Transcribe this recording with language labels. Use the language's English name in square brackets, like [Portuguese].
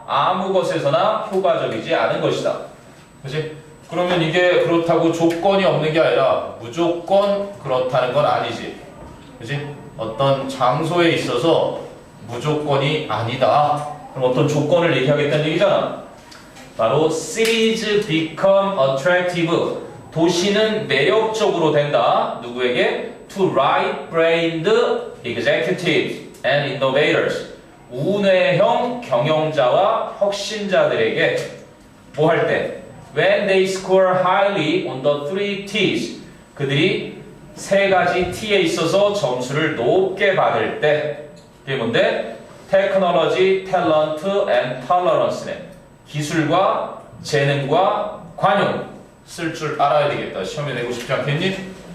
[Korean] 아무 곳에서나 효과적이지 않은 것이다. 그치? 그러면 이게 그렇다고 조건이 없는 게 아니라 무조건 그렇다는 건 아니지. 그치? 어떤 장소에 있어서 무조건이 아니다. 그럼 어떤 조건을 얘기하겠다는 얘기잖아. 바로 [English] cities become attractive. [Korean] 도시는 매력적으로 된다. 누구에게? [English] To right-brained executives and innovators. [Korean] 우뇌형 경영자와 혁신자들에게 뭐 할 때? [English] When they score highly on the three T's. [Korean] 그들이 세 가지 T에 있어서 점수를 높게 받을 때. 그게 뭔데? [English] Technology, talent, and tolerance네. [Korean] 기술과 재능과 관용 쓸 줄 알아야 되겠다. 시험에 내고 싶지 않겠니?